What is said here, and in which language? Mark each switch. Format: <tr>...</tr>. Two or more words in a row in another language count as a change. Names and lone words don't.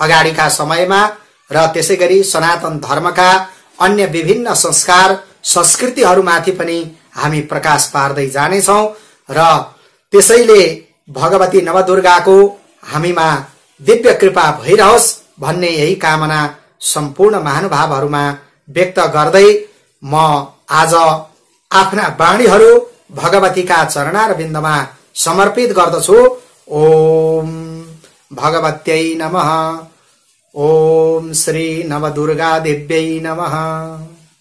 <ne>अगाडिका समयमा र त्यसैगरी सनातन धर्मका अन्य विभिन्न संस्कार संस्कृतिहरूमाथि पनि हामी प्रकाश पार्दै जानेछौं र त्यसैले भगवती नवदुर्गाको हामीमा दिव्य कृपा भइरहोस् भन्ने यही कामना सम्पूर्ण महानुभावहरूमा व्यक्त गर्दै म आज आफ्ना वाणीहरू भगवतीका चरणारविन्दमा समर्पित गर्दछु।</ne> <sa>ओम भगवत्यै नमः। ओम श्री नवदुर्गा देव्यै नमः।</sa>